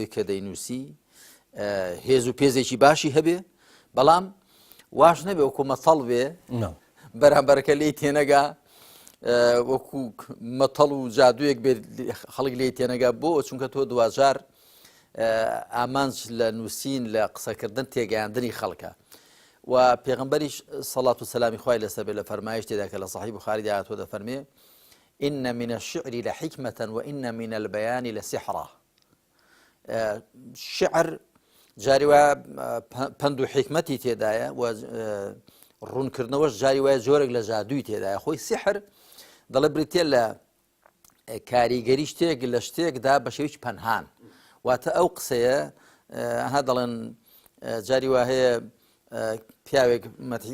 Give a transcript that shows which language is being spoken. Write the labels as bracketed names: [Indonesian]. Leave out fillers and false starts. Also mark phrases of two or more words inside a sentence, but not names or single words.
[Central Kurdish] کە دەینووسی هێز و پێزێکی باشی هەبێ بەڵام واش نەبێ وەکو مەتەڵ بێ بەرامبەرەکە لێی تێنەگا وەکو مەتەڵ و جادوویەک بێت خەڵک لێی تێنەگا بۆ چونکە تۆ دوجار ئامانج لە نووسین لە قسەکردن تێگەیاندنی خەڵکە و پێغمبەریش سەڵات و سەلامی خوای لەسەر بێ لە فەرمایش تێدا کە لە صەحیح بوخاری داهاتوە دەفەرمێ [Arabic] إن من الشعر لحكمة وإن من البيان لسحرة [Central Kurdish] شعر جاری وایە پند و حکمەتی تێدایە و ڕوونکردنەوەش جاری وایە زۆرێک لە جادووی تێدایە خۆی سحر دەڵێ بریتێ لە کاریگەری شتێک لە شتێکدا بە شێوەیەکی پەنهان واتە ئەو قسەیە ها دەڵێن جاری وا هەیە پیاوێک مەتحی